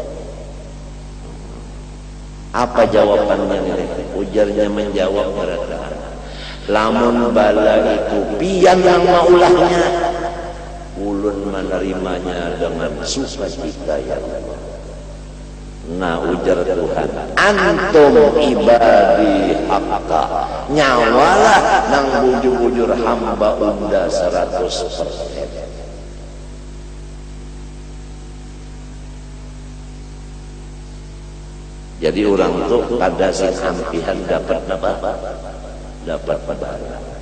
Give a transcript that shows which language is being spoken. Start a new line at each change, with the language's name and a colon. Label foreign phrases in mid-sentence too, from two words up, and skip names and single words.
Indonesian: Apa jawabannya ini?
Banjar: Ujarnya menjawab mereka lamun bala itu pian yang maulahnya ulun menerimanya dengan sukacita ya Allah. Nah ujar Tuhan
Arabic: antum ibadi haqqa
Banjar: nyawalah nang bujur-bujur hamba unda 100%. Jadi orang itu kada sampihan dapat apa? Dapat bala.